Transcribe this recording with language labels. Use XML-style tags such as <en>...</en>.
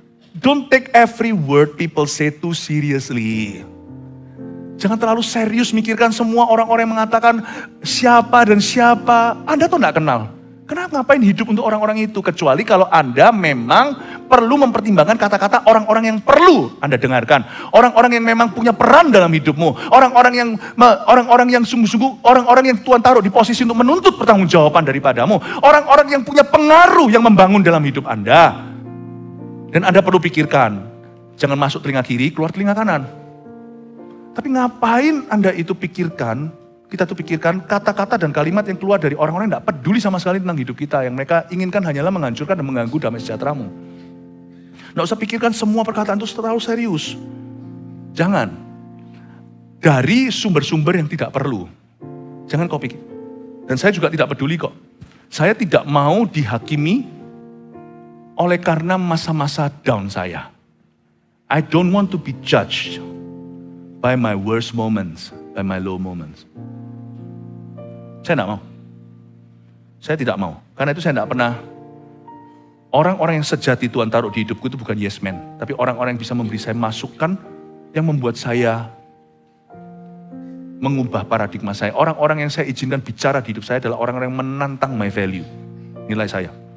<en>Don't take every word people say too seriously.</en> <id>Jangan terlalu serius mikirkan semua orang-orang yang mengatakan siapa dan siapa. Anda tuh gak kenal. Kenapa ngapain hidup untuk orang-orang itu? Kecuali kalau Anda memang perlu mempertimbangkan kata-kata orang-orang yang perlu Anda dengarkan. Orang-orang yang memang punya peran dalam hidupmu. Orang-orang yang sungguh-sungguh, orang-orang yang Tuhan taruh di posisi untuk menuntut pertanggungjawaban daripadamu. Orang-orang yang punya pengaruh yang membangun dalam hidup Anda. Dan Anda perlu pikirkan, jangan masuk telinga kiri, keluar telinga kanan. Tapi ngapain Anda itu pikirkan, kita tuh pikirkan kata-kata dan kalimat yang keluar dari orang-orang yang tidak peduli sama sekali tentang hidup kita. Yang mereka inginkan hanyalah menghancurkan dan mengganggu damai sejahteramu. Nggak usah pikirkan semua perkataan itu terlalu serius. Jangan. Dari sumber-sumber yang tidak perlu. Jangan kau pikir. Dan saya juga tidak peduli kok. Saya tidak mau dihakimi oleh karena masa-masa down saya.</id> <en>I don't want to be judged by my worst moments, by my low moments.</en> <id>Saya tidak mau. Saya tidak mau. Karena itu saya tidak pernah. Orang-orang yang sejati Tuhan taruh di hidupku itu bukan yes man. Tapi orang-orang yang bisa memberi saya masukan yang membuat saya mengubah paradigma saya. Orang-orang yang saya izinkan bicara di hidup saya adalah orang-orang yang menantang</id> <en>my value.</en> <id>Nilai saya.</id>